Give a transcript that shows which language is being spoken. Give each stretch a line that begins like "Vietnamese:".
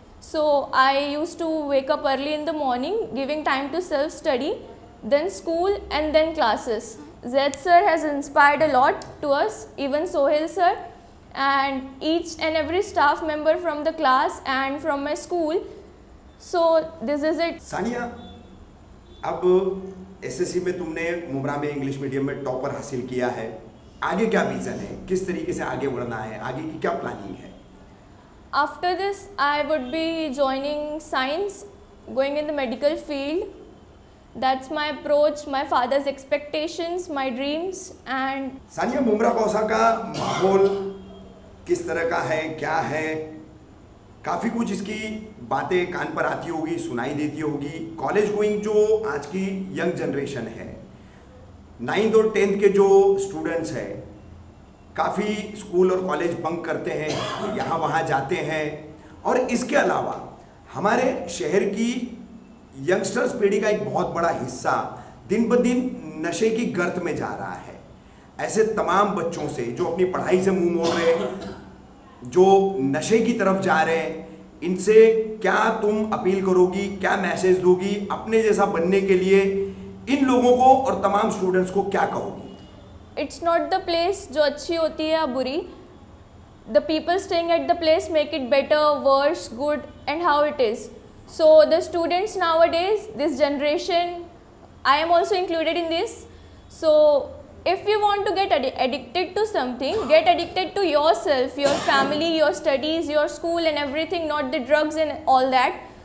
English: So I used to wake up early in the morning, giving time to self-study, then school and then classes. Zed sir has inspired a lot to us, even Sohail sir, and each and every staff member from the class and from my school. So this is it.
Hindi: Sania, अब SSC में तुमने मुमरा में English medium में topper हासिल किया है, आगे क्या विजन है, किस तरीके से आगे बढ़ना है, आगे की क्या प्लानिंग है?
English: After this, I would be joining science, going in the medical field. That's my approach, my father's expectations, my dreams, and
Hindi: Sania, Mumbra Kausa का माहौल किस तरह का है, क्या है? काफ़ी कुछ इसकी बातें कान पर आती होगी, सुनाई देती होगी। कॉलेज गोइंग जो आज की यंग जनरेशन है, 9th और 10th के जो स्टूडेंट्स हैं, काफ़ी स्कूल और कॉलेज बंक करते हैं, यहाँ वहाँ जाते हैं, और इसके अलावा हमारे शहर की यंगस्टर्स पीढ़ी का एक बहुत बड़ा हिस्सा दिन ब दिन नशे की गर्त में जा रहा है। ऐसे तमाम बच्चों से जो अपनी पढ़ाई से मुंह मोड़ रहे हैं, जो नशे की तरफ जा रहे हैं, इनसे क्या तुम अपील करोगी, क्या मैसेज दोगी अपने जैसा बनने के लिए? इन लोगों को और तमाम स्टूडेंट्स को क्या कहोगी?
English: it's not the place
Hindi: जो अच्छी होती है या बुरी.
English: The people staying at the place make it better, worse, good, and how it is. So the students nowadays, this generation, I am also included in this. So if you want to get addicted to something, get addicted to yourself, your family, your studies, your school and everything, not the drugs and all that.